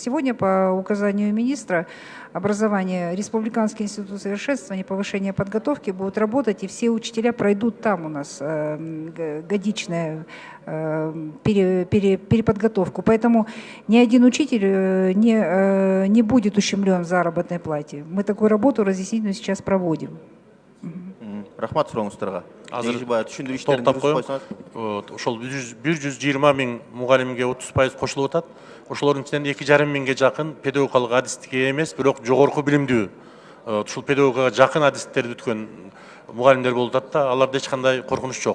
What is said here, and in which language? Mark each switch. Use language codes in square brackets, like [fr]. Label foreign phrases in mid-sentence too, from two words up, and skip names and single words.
[ru] Сегодня по указанию министра образования Республиканский институт совершенствования и повышения подготовки будут работать, и все учителя пройдут там у нас годичную переподготовку. Поэтому ни один учитель не будет ущемлен в заработной плате. Мы такую работу разъяснительную сейчас проводим. [ky] Рахмат сурооңуздарга. Азыр токтоп коем. Ошол 120 миң мугалимге 30% кошулуп атат. Ошолордун ичинен 2,5 миңге жакын педагогикалык адистикке эмес, бирок жогорку билимдүү, ушул педагогикага жакын адистиктерди өткөн мугалимдер болуп атат да, аларда эч кандай коркунуч жок.